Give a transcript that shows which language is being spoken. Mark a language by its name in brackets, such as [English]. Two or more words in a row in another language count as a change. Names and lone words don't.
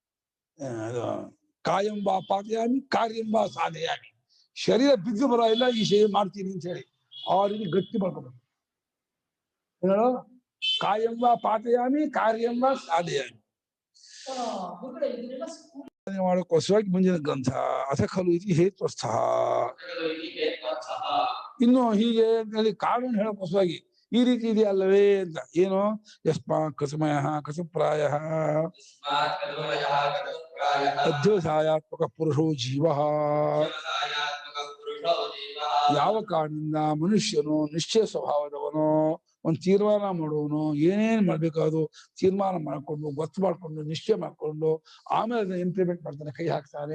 [Sanskrit] ಕಾಯಂ ಬಾ ಪಾತಯಾಮಿ ಕಾರ್ಯಂ ಬಾ ಸಾಧಯಾಮಿ. [Kannada] ಶರೀರ ಬಿದ್ದು ಬರೋ ಇಲ್ಲ ಈ ಶರೀರ ಮಾಡ್ತೀನಿ ಅಂತ ಹೇಳಿ ಆ ರೀತಿ ಗಟ್ಟಿ ಮಾಡ್ಕೋಬೇಕು. ಹೇಳೋ [Sanskrit] ಕಾಯಂ ಬಾ ಪಾತಯಾಮಿ ಕಾರ್ಯಂ ಬಾ ಸಾಧಯಾಮಿ [Kannada] ಮಾಡೋಕ್ಕೋಸ್ಕರವಾಗಿ ಮುಂದಿನ ಗ್ರಂಥ [Sanskrit] ಅಥ ಖಲು ಇತಿ ಹೇತ್ವಸ್ಥ. [Kannada] ಇನ್ನು ಹೀಗೆ ಕಾರಣ ಹೇಳೋಕ್ಕೋಸ್ಕರವಾಗಿ ಈ ರೀತಿ ಇದೆಯಲ್ಲವೇ ಅಂತ. ಏನು? [Sanskrit] ಯಸ್ಮಾತ್ ಕೃತಮಯ ಕೃತಪ್ರಾಯ ಅಧ್ಯವಸಾಯಾತ್ಮಕ ಪುರುಷೋ ಜೀವ. [Kannada] ಯಾವ ಕಾರಣದಿಂದ ಮನುಷ್ಯನು ನಿಶ್ಚಯ ಸ್ವಭಾವದವನು, ಒಂದು ತೀರ್ಮಾನ ಮಾಡುವನು, ಏನೇನು ಮಾಡ್ಬೇಕಾದ್ರು ತೀರ್ಮಾನ ಮಾಡ್ಕೊಂಡು ಗೊತ್ತು ಮಾಡ್ಕೊಂಡು ನಿಶ್ಚಯ ಮಾಡ್ಕೊಂಡು ಆಮೇಲೆ ಅದನ್ನ ಇಂಪ್ಲಿಮೆಂಟ್ ಮಾಡ್ತಾನೆ, ಕೈ ಹಾಕ್ತಾನೆ.